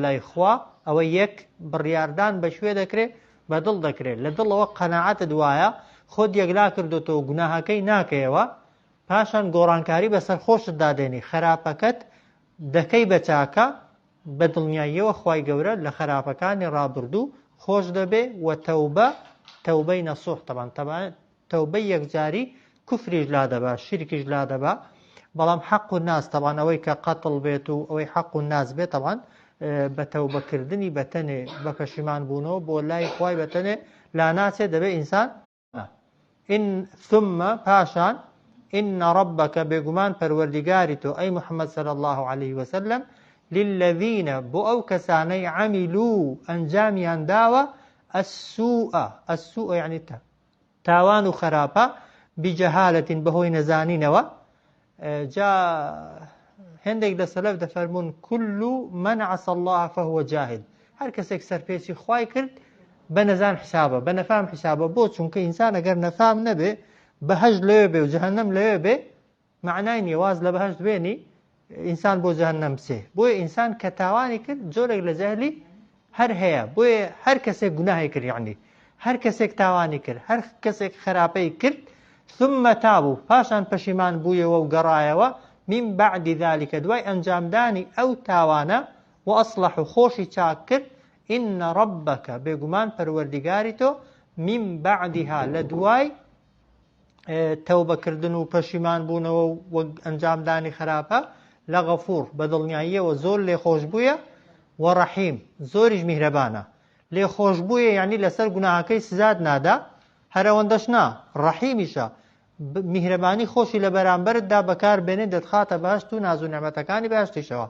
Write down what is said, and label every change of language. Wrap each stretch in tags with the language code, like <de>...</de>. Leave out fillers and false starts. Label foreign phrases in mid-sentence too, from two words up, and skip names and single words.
<ckb>لای خوا ئەوە یەک بڕیاردان بە شوێ دەکرێت بەدڵ دەکرێت لە دڵەوە قەناعەتت وایە خۆت یەکلا کردوتەوە گوناهەکەی ناکەیەوە، پاشان گۆڕانکاری بەسەر خۆشت دادێنی خراپەکەت دەکەی بە چاکە بەدڵنیاییەوە خوای گەورە لە خراپەکانی ڕابردوو خۆش دەبێ و تەوبەی نەسوح تەوبەی یەکجاری کوفریش لا دەبا شیرکیش لا دەبا. بەڵام حەق و ناس طبعاً ئەوەی کە قەتڵ بێت و ئەوەی حەق و ناس بێت طبعاً بە تەوبەکردنی بەتەنێ بە پەشیمان بوونەوە بۆ لای خوای بەتەنێ لا ناچێ دەبێ ئینسان. ثم پاشان</ckb> <ar>إن ربك</ar> <ckb>بێگومان پەروەردیگاری تۆ ئەی محەممەد</ckb> <ar>صلی الله عليه وسلم</ar> <ckb>للذين بۆ ئەو کەسانەی عەمیلوا ئەنجامیان داوە السوء یعنی تاوان و خراپە بجەهالەتین بەهۆی نەزانینەوە. جا هەندێک لە سەلەف دەفەرمون</ckb> <ar>كل من عصى الله فهو جاهل،</ar> <ckb>هەر کەسێک سەرپێچی خوای کرد بە نەزان حسابە بە نەفام حسابە. بۆ چونکە ئینسان ئەگەر نەفام نەبێ بەهەشت لەوێ بێ و جەهەنەم لەوێ بێ معنای نییە واز لە بەهەشت بێنی ئینسان بۆ جەهەنەم بچێ. بۆیە ئینسان کە تاوانی کرد جۆرێک لە جەهلی هەر هەیە. بۆیە هەر کەسێک گوناهی کرد یعنی هەر کەسێک تاوانی کرد هەر کەسێک خراپەی کرد</ckb> <ar>ثم تابوا</ar> <ckb>پاشان پەشیمان بوویەوە و گەڕایەوە</ckb> <ar>من بعد ذلك</ar> <ckb>دوای ئەنجامدانی ئەو تاوانە و ئەصلح و خۆشی چاک کرد.</ckb> <ar>إن ربك</ar> <ckb>بێگومان پەروەردیگاری تۆ</ckb> <ar>من بعدها</ar> <ckb>لە دوای تەوبەکردن و پەشیمان بوونەوە و ئەنجامدانی خراپە لەغەفوور بەدڵنیاییەوە زۆر لێخۆش بوویە و ڕەحیم زۆریش میهرەبانە. لێخۆش بوویە یعنی لەسەر گوناهەکەی سزاد نادا هەرەوەندەش نا ڕەحیمیشە میهرەبانی خۆشی لە بەرامبەرتدا بەکار بێنێ دەتخاتە بەهەشت و ناز و نعمەتەکانی بەهەشتیشەوە.</ckb>